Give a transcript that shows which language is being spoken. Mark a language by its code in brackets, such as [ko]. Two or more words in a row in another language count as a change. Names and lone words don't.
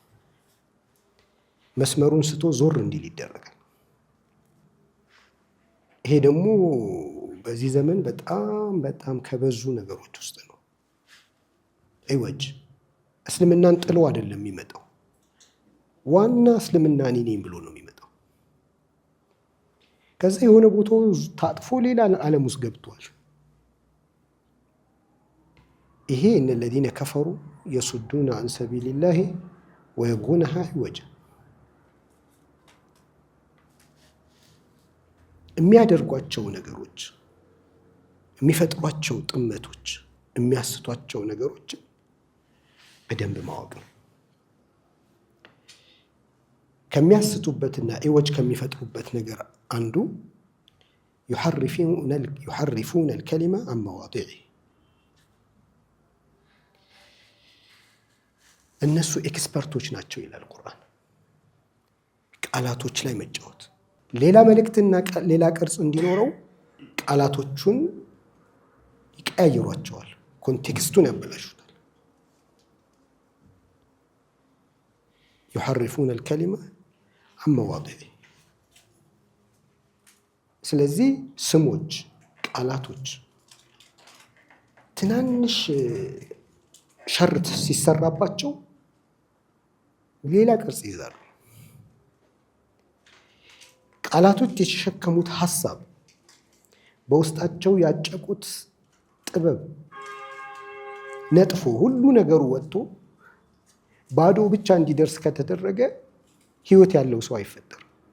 [am] መስመሩን ስቶ ዞር እንዲል ይደረጋል። ይሄ ደግሞ በዚህ ዘመን በጣም ከበዙ ነገሮች ውስጥ ነው። ኢወጅ እስልምናን ጥሎ አይደለም የሚመጣው። ዋና እስልምና እኔ ነኝ ብሎ ነው የሚመጣው። ከዛ የሆነ ቦታው ታጥፎ ሌላ ዓለም ውስጥ ገብቷል። ይሄ እነ [ar] الذين كفروا يصدون عن سبيل الله ويبغونها عوجا [am] የሚያደርጓቸው ነገሮች፣ የሚፈጥሯቸው ጥመቶች፣ የሚያስቷቸው ነገሮች በደንብ ማወቅ ነው። ከሚያስቱበትና ኢወጅ ከሚፈጥሩበት ነገር አንዱ [ar] يحرفون الكلمة عن مواضعه [am] እነሱ ኤክስፐርቶች ናቸው ይላል ቁርአን። ቃላቶች ላይ መጫወት፣ ሌላ መልእክትና ሌላ ቅርጽ እንዲኖረው ቃላቶቹን ይቀያይሯቸዋል፣ ኮንቴክስቱን ያበላሹታል። [ar] يحرفون الكلمة عن مواضعه። [am] ስለዚህ ስሞች፣ ቃላቶች ትናንሽ ሸርት ሲሰራባቸው ሌላ ቅርጽ ይይዛሉ። ቃላቶች የተሸከሙት ሐሳብ፣ በውስጣቸው ያጨቁት ጥበብ ነጥፎ ሁሉ ነገሩ ወጥቶ ባዶ ብቻ እንዲደርስ ከተደረገ ህይወት ያለው ሰው አይፈጠርም።